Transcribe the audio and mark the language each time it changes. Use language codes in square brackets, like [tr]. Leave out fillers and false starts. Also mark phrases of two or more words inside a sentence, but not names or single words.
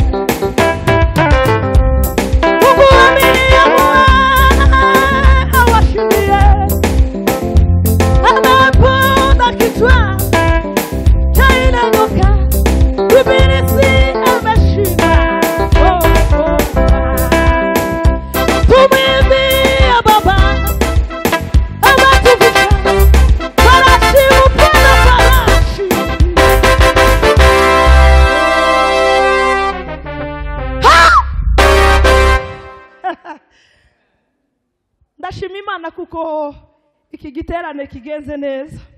[sw] Mungu ameamua awashindie. Ameponda kichwa cha ile nyoka, ibilisi ameshindwa. Tumwimbie Baba ametuvusha farashi mupanda farashi. [rw] Ndashima Imana kuko iki giterane kigenze neza.